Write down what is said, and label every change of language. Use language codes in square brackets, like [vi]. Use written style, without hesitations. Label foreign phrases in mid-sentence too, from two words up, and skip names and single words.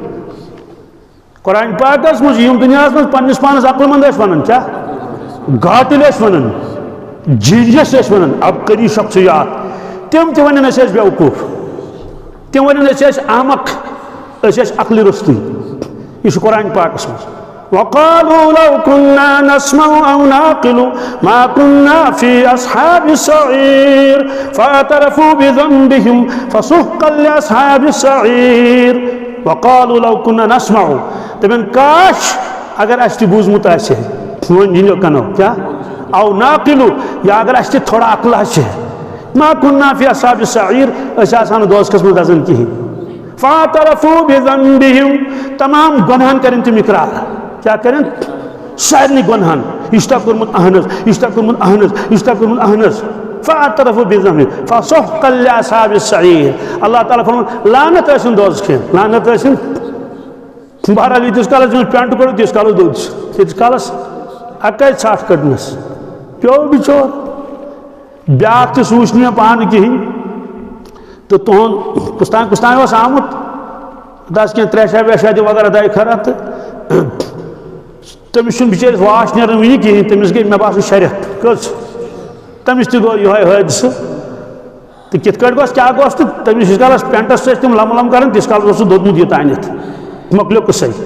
[ks] قرآن پاکس منٛز یِم دُنیاہس منٛز پننس پانس عقل مند ٲسۍ ونان کیٛاہ گاٹٕلۍ ٲسۍ ونان جیٖنیس ٲسۍ ونان [ar] عبقری شخصیات [ks] تِم تہِ ونان أسۍ ٲسۍ بیوقوٗف تِم ونان أسۍ ٲسۍ احمق أسۍ ٲسۍ عقلہِ روٚستٕے یہِ چھُ قرآن پاکس منٛز [ar] وقالوا لو كنا نسمع أو نعقل ما كنا في أصحاب السعير فاعترفوا بذنبهم فسحقا لأصحاب السعير وقالوا لو كنا نسمع [ks] دپن کاش اگر اسہِ تہِ بوٗزمُت آسہِ وۄنۍ جِنو کنو کیٛاہ [ar] او نعقل [ks] یا اگر اسہِ تہِ تھوڑا عقل آسہِ [ar] ما كنا في أصحاب السعير [ks] أسۍ آسہو نہٕ دوزخس منٛز دزان کِہیٖنۍ [ar] فاعترفوا بذنبهم [ks] تمام گۄنہن کرن تِم اقرار [ur] کیا کریں [ks] سارنٕے گۄنہن یہِ چھُ تۄہہِ کوٚرمُت اہن حظ یہِ چھُ تۄہہِ کوٚرمُت اہن حظ یہِ چھُ تۄہہِ کوٚرمُت اہن حظ [ar] فاعترفوا بذنبهم فسحقا لأصحاب السعير [ks] اللہ تعالیٰ فرمان لعنت ٲسِن دوزخہِ لعنت ٲسِن بہرحال ییٖتِس کالس أمِس پٮ۪نٛٹ کوٚڑ تیٖتِس کالس دوٚدس تیٖتِس کالس اکے ژھٹھ کٔڑنس پیوٚو بِچور بیاکھ تہِ سوٗنٛچ نہٕ مےٚ پانہٕ کِہیٖنۍ تہٕ تُہُنٛد کُستام اوس آمُت دس کینٛہہ ترٛیشا ویشا دِ وغیرہ داے خرا تہٕ تٔمِس چھُنہٕ بِچٲرِس واش نیران وٕنہِ کِہیٖنۍ تٔمِس گٔے مےٚ باسان 6 رٮ۪تھ کٔژ تٔمِس تہِ گوٚو یِہوے حٲدثہٕ تہٕ کِتھ کٲٹھۍ گوٚژھ کیٛاہ گوٚژھ تہٕ تٔمِس ییٖتِس کالس پٮ۪نٛٹس ٲسۍ تِم لم لم کران تیٖتِس کالس اوس سُہ دوٚدمُت یہِ تانٮ۪تھ مۄکلیو قٕصے